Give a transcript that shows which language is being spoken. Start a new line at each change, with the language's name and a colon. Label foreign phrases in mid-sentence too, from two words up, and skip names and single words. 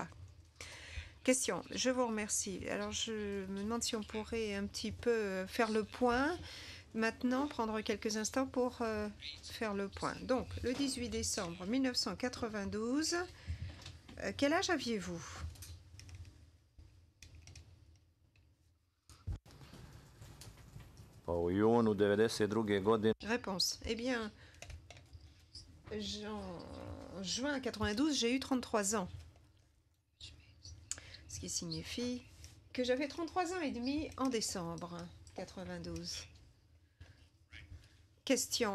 French: Question, je vous remercie. Alors, je me demande si on pourrait un petit peu faire le point maintenant, prendre quelques instants pour faire le point. Donc, le 18 décembre 1992, quel âge aviez-vous?
Serbian: U junu 92. godine.
French: Réponse. Eh bien, en juin 92, j'ai eu 33 ans. Ce qui signifie que j'avais 33 ans et demi en décembre 92. Question.